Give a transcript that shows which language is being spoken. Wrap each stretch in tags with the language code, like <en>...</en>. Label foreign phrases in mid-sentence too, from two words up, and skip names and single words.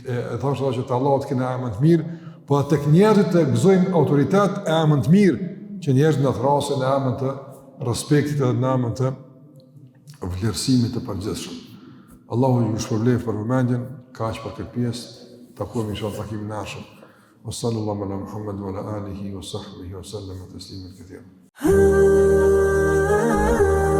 <sq>E thashë që të Allahut kena emër të mirë, po tek njerëzit të gëzojmë autoritet e emër të mirë, që njerëzit na thrasin në emër të respektit dhe në emër të vlerësimit të përgjithshëm. Allahu ju shpërblet për vëmendjen, kaq për këtë pjesë, takojmë inshallah takimin e ardhshëm.</sq> <ar>وصلى الله على محمد وعلى آله وصحبه وسلم تسليما كثيرا.</ar>